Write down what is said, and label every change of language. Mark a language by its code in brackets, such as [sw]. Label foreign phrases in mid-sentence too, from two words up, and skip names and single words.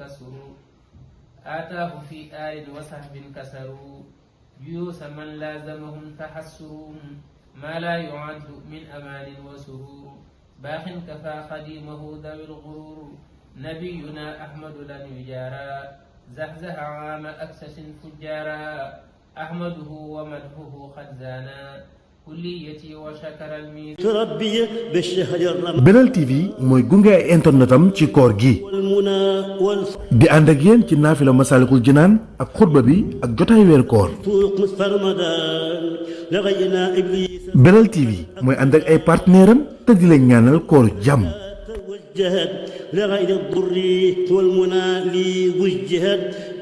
[ar] كسروا جيوس من لازمهم تحسروا ما لا يعد من أمان وسرور باخ كفى قديمه ذوي الغرور نبينا أحمد لن يجارى زحزح عام أكسس فجارا أحمده ومدحه قد زانا كليتي وشكر الميزان ربي بالشهر الرمضان [wo] Belal TV mooy gunge ay internetam ci koor gi [ar] والمنى [wo] di ànd ak yéen ci naafila Masaalikul Jinaan ak xutba bi ak jotaay weer koor [ar] والفوق نصف رمضان لغينا إبليس [wo] Belal TV mooy ànd ak ay partenaire am te di leen ñaanal koor jàmm [ar] توجهت لغير الضر والمنى لي وجهت